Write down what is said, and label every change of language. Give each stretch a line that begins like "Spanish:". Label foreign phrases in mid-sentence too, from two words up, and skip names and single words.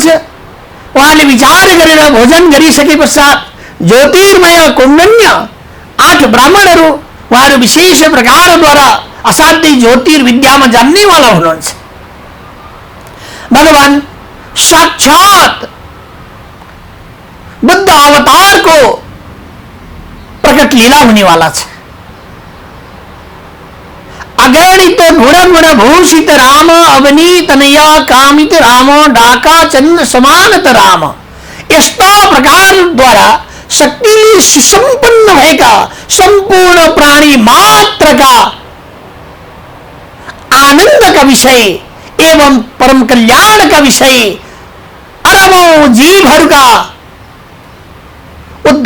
Nepali: उहाँले विचार गरेर भोजन गरिसके पश्चात ज्योतिर्मय कुण्डन्य 8 ब्राह्मणहरू, उहाँहरू विशेष प्रकारद्वारा असाध्यै ज्योतिर्विद्यामा जान्नेवाला हुनुहुन्छ। भगवान साक्षात बुद्ध अवतारको प्रकट लीला हुनेवाला छ।
Sanskrit: अगणित गुण भूषित राम, अवनीतनया कामित राम, डाका चन्द्र समानत राम,
Nepali: यस्ता प्रकारद्वारा शक्तिले सुसम्पन्न भएका सम्पूर्ण प्राणी मात्रका आनन्दका विषय एवं परम कल्याणका विषय, अरबौं जीवहरूका